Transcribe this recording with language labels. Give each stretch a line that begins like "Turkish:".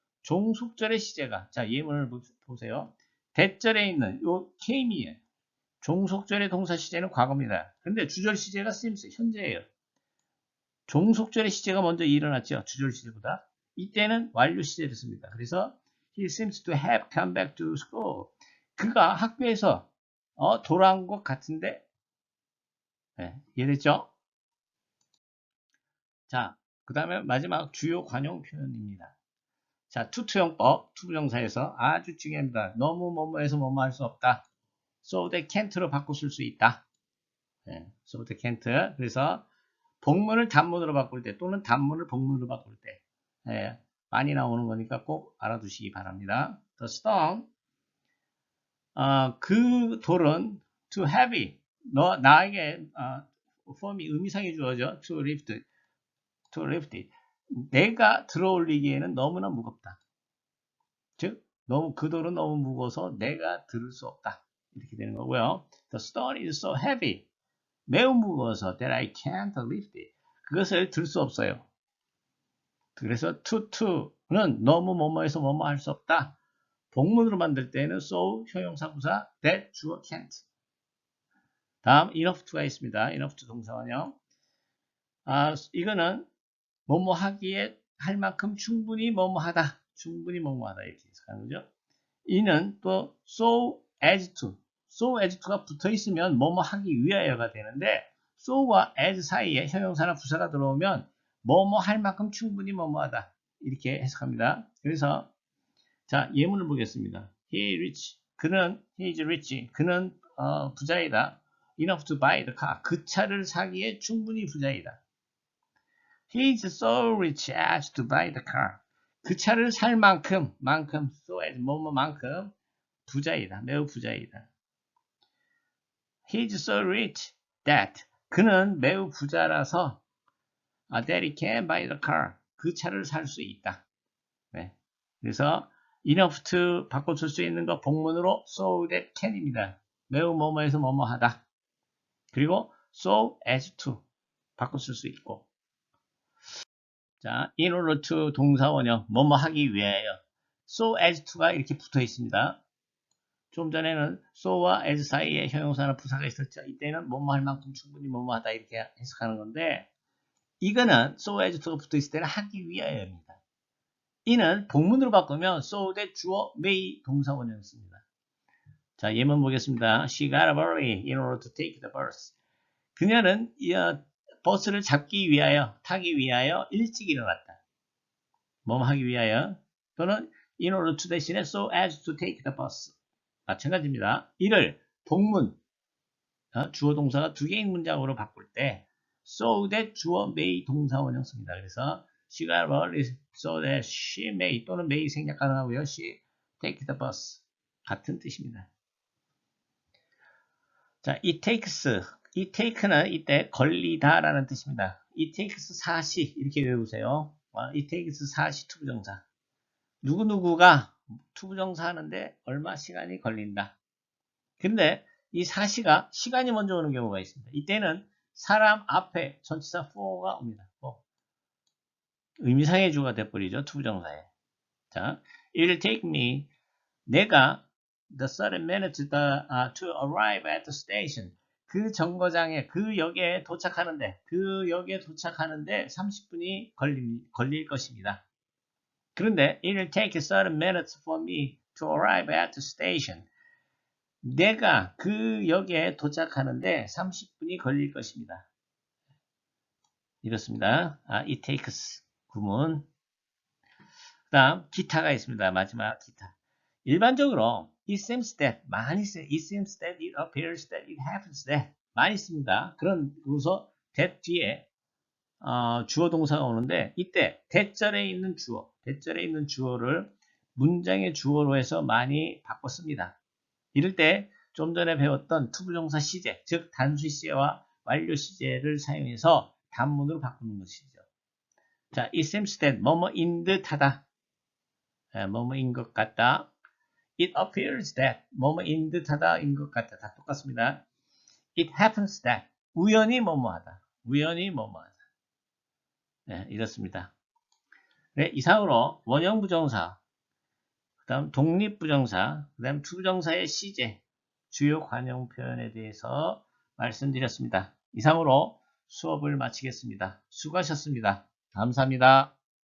Korean: 종속절의 시제가 자 예문을 보세요. 대절에 있는 요 came이에요. 종속절의 동사 시제는 과거입니다. 그런데 주절 시제가 seems 현재예요. 종속절의 시제가 먼저 일어났죠. 주절 시제보다. 이때는 완료 시제를 씁니다. 그래서
English: he seems to have come back to school.
Korean: 그가 학교에서 돌아온 것 같은데 네, 이해됐죠? 자, 그 다음에 마지막 주요 관용 표현입니다. 자, 투투용법, 투부정사에서 아주 중요합니다. 너무 뭐뭐해서 뭐뭐 할 수 없다.
English: So they can't
Korean: 로 바꿔 쓸 수 있다.
English: 네, so they can't.
Korean: 그래서 복문을 단문으로 바꿀 때 또는 단문을 복문으로 바꿀 때 네, 많이 나오는 거니까 꼭 알아두시기 바랍니다.
English: The stone,
Korean: 그 돌은
English: too heavy.
Korean: 나에게 form이 의미상이 주어져.
English: to lift it.
Korean: 내가 들어올리기에는 너무나 무겁다. 즉, 그 돌은 너무 무거워서 내가 들을 수 없다. 이렇게 되는 거고요.
English: The stone is so heavy.
Korean: 매우 무거워서
English: that I can't lift it.
Korean: 그것을 들 수 없어요. 그래서 to는 너무 뭐뭐해서 뭐뭐 할 수 없다. 복문으로 만들 때는 so 형용사 부사 that 주어 can't. 다음 enough to가 있습니다.
English: enough to 동사원형.
Korean: 이거는 뭐뭐 하기에 할 만큼 충분히 뭐뭐 하다. 충분히 뭐뭐 하다 이렇게 해석하는 거죠.
English: 이는 또 so as to.
Korean: so as to가 붙어 있으면 뭐뭐 하기 위하여가 되는데 so와 as 사이에 형용사나 부사가 들어오면 뭐뭐 할 만큼 충분히 뭐뭐 하다. 이렇게 해석합니다. 그래서 자, 예문을 보겠습니다.
English: He rich. he is rich.
Korean: 그는 부자이다.
English: enough to buy the car.
Korean: 그 차를 사기에 충분히 부자이다.
English: He is so rich as to buy the car.
Korean: 그 차를 살 만큼, so as 뭐뭐만큼 부자이다. 매우 부자이다.
English: He is so rich that
Korean: 그는 매우 부자라서
English: that he can buy the car.
Korean: 그 차를 살 수 있다. 네. 그래서 enough to 바꿔줄 수 있는 거 복문으로 so that can입니다. 매우 뭐뭐해서 뭐뭐하다. 그리고 so as to 바꿔줄 수 있고. 자, in order to 동사원형 뭐뭐 하기 위하여 so as to가 이렇게 붙어 있습니다. 좀 전에는 so와 as 사이에 형용사나 부사가 있었죠. 이때는 뭐뭐 할 만큼 충분히 뭐뭐 하다 이렇게 해석하는 건데 이거는 so as to가 붙어 있을 때는 하기 위하여입니다. 이는 복문으로 바꾸면 so that 주어 may 동사원형 씁니다. 자, 예문 보겠습니다.
English: She got up early in order to take the bus.
Korean: 그녀는 버스를 잡기 위하여, 타기 위하여 일찍 일어났다. 뭐뭐 하기 위하여 또는
English: in order to
Korean: 대신에
English: so as to take the bus.
Korean: 마찬가지입니다. 이를 복문, 주어 동사가 두 개인 문장으로 바꿀 때 so that 주어 may 동사원형 씁니다.
English: 그래서 she got up early so that she may
Korean: 또는
English: may
Korean: 생략 가능하고요.
English: she take the bus
Korean: 같은 뜻입니다. 자, it take는 이때 걸리다 라는 뜻입니다. it takes 사시 이렇게 외우세요. it takes 사시 투부정사. 누구누구가 투부정사 하는데 얼마 시간이 걸린다. 근데 이 사시가 시간이 먼저 오는 경우가 있습니다. 이때는 사람 앞에 전치사 for가 옵니다. 의미상의 주어가 돼버리죠. 투부정사에.
English: 자, it'll take me
Korean: 내가
English: the 30 minutes to arrive at the station.
Korean: 그 정거장에 그 역에 도착하는데 30분이 걸릴 것입니다.
English: 그런데 it'll take 30 minutes for me to arrive at the station.
Korean: 내가 그 역에 도착하는데 30분이 걸릴 것입니다. 이렇습니다. it takes 구문. 그 다음 기타가 있습니다. 마지막 기타. 일반적으로
English: it seems that
Korean: 많이 써요.
English: it seems that, it appears that, it happens that
Korean: 많이 씁니다. 그래서 that 뒤에 주어 동사가 오는데 이때 대절에 있는 주어를 문장의 주어로 해서 많이 바꿔 씁니다. 이럴 때 좀 전에 배웠던 투부정사 시제, 즉 단수 시제와 완료 시제를 사용해서 단문으로 바꾸는 것이죠. 자,
English: it seems that
Korean: 뭐뭐인 듯하다. 뭐뭐인 것 같다.
English: It appears that
Korean: 뭐뭐인 듯하다인 것 같다. 다 똑같습니다.
English: It happens that
Korean: 우연히 뭐뭐하다. 네, 이렇습니다. 네, 이상으로 원형 부정사, 그 다음 독립부정사, 그 다음 투부정사의 시제, 주요 관용 표현에 대해서 말씀드렸습니다. 이상으로 수업을 마치겠습니다. 수고하셨습니다. 감사합니다.